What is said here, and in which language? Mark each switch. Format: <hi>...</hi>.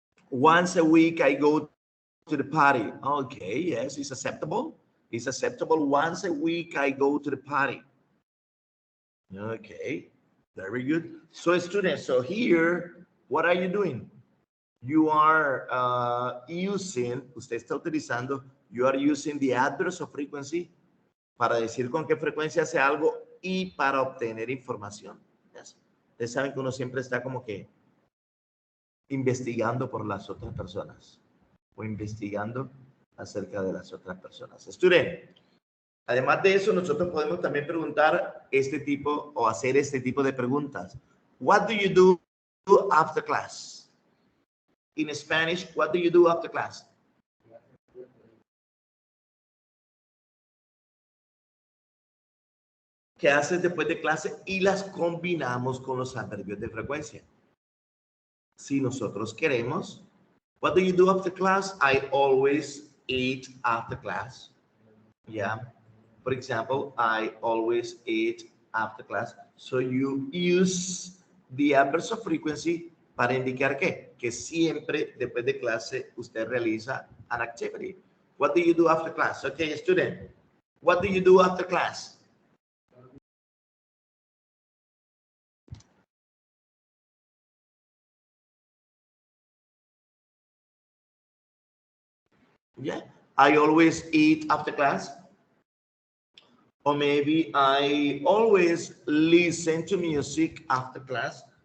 <en>Once a week, I go to the party. Okay, yes, it's acceptable. It's acceptable. Once a week, I go to the party. Okay, very good. So, students, so here, what are you doing? You are using,</en> <es>usted está utilizando,</es> <en>you are using the adverb of frequency</en> <es>para decir con qué frecuencia hace algo y para obtener información. Yes. Ustedes saben que uno siempre está como que investigando por las otras personas o investigando acerca de las otras personas. Student, además de eso, nosotros podemos también preguntar este tipo o hacer este tipo de preguntas.</es> <en>What do you do after class? In Spanish, what do you do after class?</en> <es>¿Qué haces después de clase? Y las combinamos con los adverbios de frecuencia. Si nosotros queremos,</es> <en>what do you do after class? I always eat after class. Yeah. For example, I always eat after class. So you use the adverbs of frequency</en> <es>para indicar ¿qué? Que siempre después de clase usted realiza</es> <en>an activity. What do you do after class? Okay, student. What do you do after class? Yeah, I always eat after class. Or maybe I always listen to music after class.</en>